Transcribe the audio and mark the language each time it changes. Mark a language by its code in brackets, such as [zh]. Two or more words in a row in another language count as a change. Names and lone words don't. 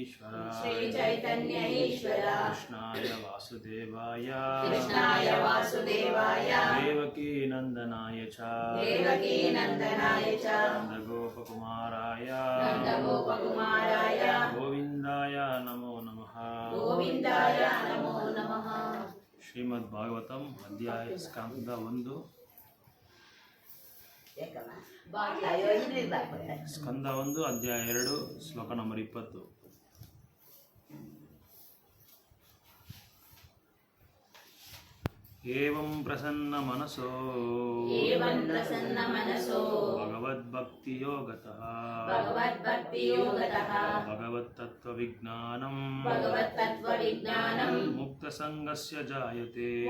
[sa] ईश्वर कृष्णाय वासुदेवाय देवकी नंदनाय च नंदगोपकुमाराय गोविंदाय नमो नमः। [kn] ಶ್ರೀಮದ್ಭಾಗವತಂ ಅಧ್ಯಾಯ ಸ್ಕಂದ 1 ಸ್ಕಂದ 1 ಅಧ್ಯಾಯ 2 ಶ್ಲೋಕ ನಂಬರ್ 20. [sa] एवं प्रसन्न मनसो भगवद्भक्ति योगतः भगवत्तत्त्वविज्ञानं मुक्तसंगस्य जायते